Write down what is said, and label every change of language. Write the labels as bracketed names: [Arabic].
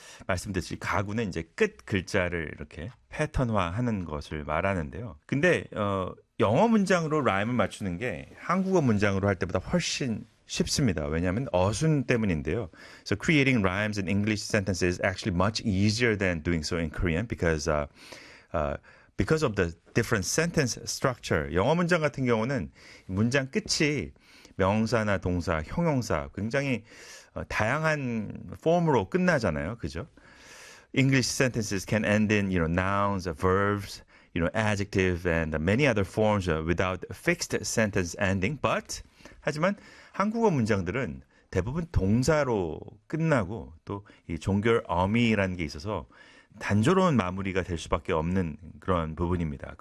[Korean] 말씀드렸지, 가구는 이제 끝 글자를 이렇게 패턴화하는 것을 말하는데요. 근데 영어 문장으로 라임을 맞추는 게 한국어 문장으로 할 때보다 훨씬 쉽습니다. 왜냐하면 어순 때문인데요. [English] So creating rhymes in English sentences is actually much easier than doing so in Korean because of the different sentence structure. [Korean] 영어 문장 같은 경우는 문장 끝이 명사나 동사, 형용사 굉장히 다양한 폼으로 끝나잖아요. 그죠? [English] English sentences can end in, you know, nouns, verbs, you know, adjective and many other forms without fixed sentence ending. But [Korean] 하지만 한국어 문장들은 대부분 동사로 끝나고 또 이 종결 어미라는 게 있어서 단조로운 마무리가 될 수밖에 없는 그런 부분입니다.